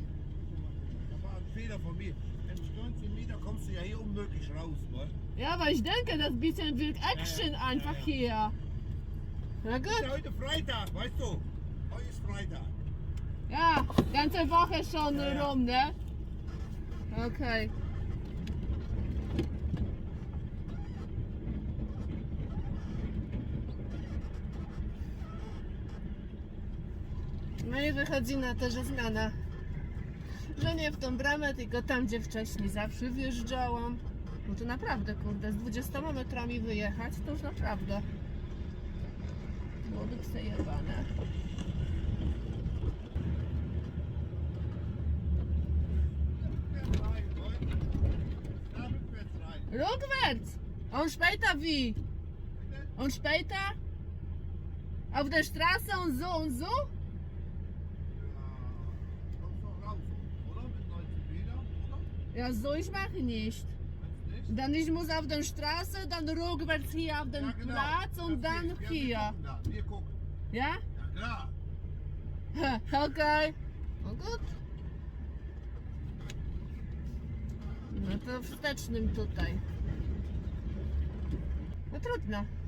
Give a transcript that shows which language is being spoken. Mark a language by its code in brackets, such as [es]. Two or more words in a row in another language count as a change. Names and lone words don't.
[de] Das war ein Fehler von mir. Wenn du 19 Meter kommst du ja hier unmöglich raus, ne? Ja, aber ich denke, das bisschen wird Action Ja, ja. einfach Ja, hier. Na Ist gut. ja heute Freitag, weißt du? Heute ist Freitag. Ja, ganze Woche schon Ja, ja. rum, ne? Okay. [pl] No i wychodzi na to, że zmiana. Że nie w tą bramę, tylko tam, gdzie wcześniej zawsze wjeżdżałam. No to naprawdę, kurde, z 20 metrami wyjechać, to już naprawdę. Byłoby przejebane. [de] Rückwärts rein, Leute. Da rückwärts rein. Rückwärts! Und später wie? Und später? Auf der Straße und so? Ja, kommst doch raus, oder? Mit 19 Meter, oder? Ja, so ich mache nicht. Meinst du nicht? Dann ich muss auf der Straße, dann rückwärts hier auf den Ja, genau. Platz und Das dann geht. hier. Ja, wir gucken da. Wir gucken. Ja? Ja, klar. [pl] Okej. No gut. No to wstecznym tutaj. No trudno.